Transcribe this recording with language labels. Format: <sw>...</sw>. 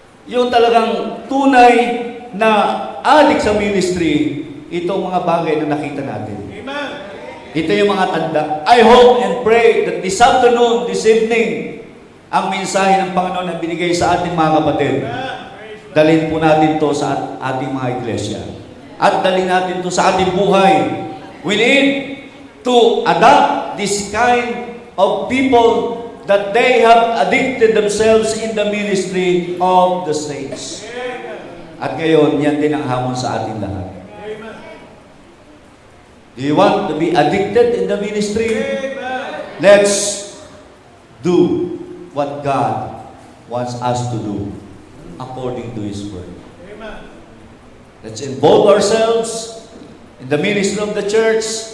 <tl>Yung talagang tunay na addict sa ministry, itong mga bagay na nakita natin. Amen. Ito yung mga tanda.</tl> <en>I hope and pray that this afternoon, this evening,</en> <tl>ang mensahe ng Panginoon na binigay sa ating mga kapatid, dalhin po natin to sa ating mga iglesia. At dalhin natin to sa ating buhay.</tl> <en>We need to adopt this kind of people that they have addicted themselves in the ministry of the saints.</en> <tl>At ngayon, yan din ang hamon sa ating lahat.</tl> <en>Do you want to be addicted in the ministry? Let's do what God wants us to do according to His Word. Let's involve ourselves in the ministry of the church.</en>